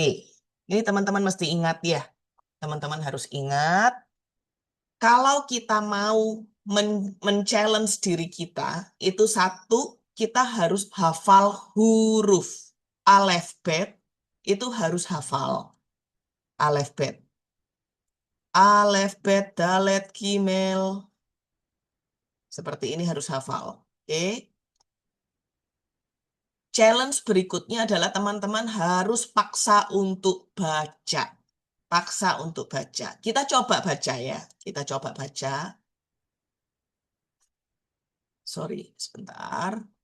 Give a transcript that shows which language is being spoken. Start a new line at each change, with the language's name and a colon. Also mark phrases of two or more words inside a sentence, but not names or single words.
Indonesian: Ini teman-teman mesti ingat ya. Teman-teman harus ingat. Kalau kita mau men-challenge diri kita, itu satu, kita harus hafal huruf. Alef, bet, itu harus hafal. Alef, bet. Alef, bet, dalet, gimel. Seperti ini harus hafal. Oke. Challenge berikutnya adalah teman-teman harus paksa untuk baca. Paksa untuk baca. Kita coba baca ya. Kita coba baca. Sorry, sebentar.